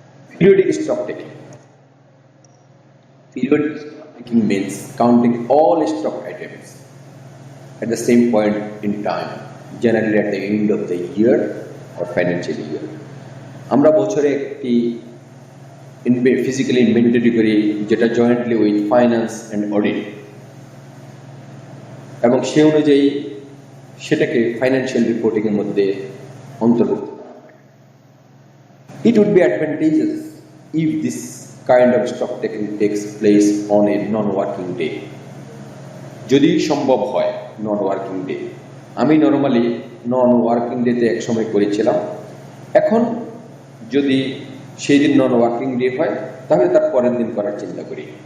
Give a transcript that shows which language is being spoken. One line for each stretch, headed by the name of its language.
English: Periodic stock taking, Periodic stock taking means counting all stock items at the same point in time, generally at the end of the year or financial year.
Bangla: আমরা বছরে একটি physically inventory করি, যেটা
English: jointly with finance and audit,
Bangla: এবং সে অনুযায়ী সেটাকে financial reporting এর মধ্যে অন্তর্ভুক্ত করা হয়।
English: It would be advantageous if this kind of stock taking takes place on a non-working day.
Bangla: যদি সম্ভব হয় নন ওয়ার্কিং ডে। আমি নর্মালি নন ওয়ার্কিং ডেতে এক সময় করেছিলাম। এখন যদি সেই দিন নন ওয়ার্কিং ডে হয় তাহলে তার পরের দিন করার চিন্তা করি।